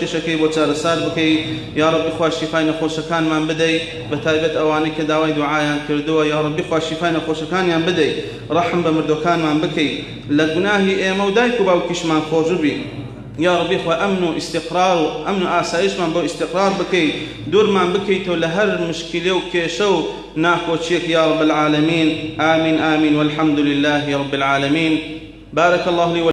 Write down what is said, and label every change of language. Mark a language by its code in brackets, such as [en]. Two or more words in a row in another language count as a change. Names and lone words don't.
[ckb] کێشەکەی بۆ چارەسار بکەیت یا ڕەبی خوا شیفای نەخۆشەکانمان بدەیت بە تایبەت ئەوانەی کە داوای دوعایان کردووە یا ڕەبی خوا شیفای نەخۆشەکانیان بدەیت ڕەحم بە مردوەکانمان بکەیت لە گوناهی ئێمە و دایک و باوکیشمان خۆش بی یا ڕەبی خوا ئەمن و ئیستیقرار و ئەمن و ئاسایشمان بۆ ئیستیقرار بکەیت دوورمان بکەیتەوە لە هەر مشکلێ و کێشە و ناکۆچیەک [ar] یا رب العالمین آمین آمین والحمد لله رب العالمین بارك الله لي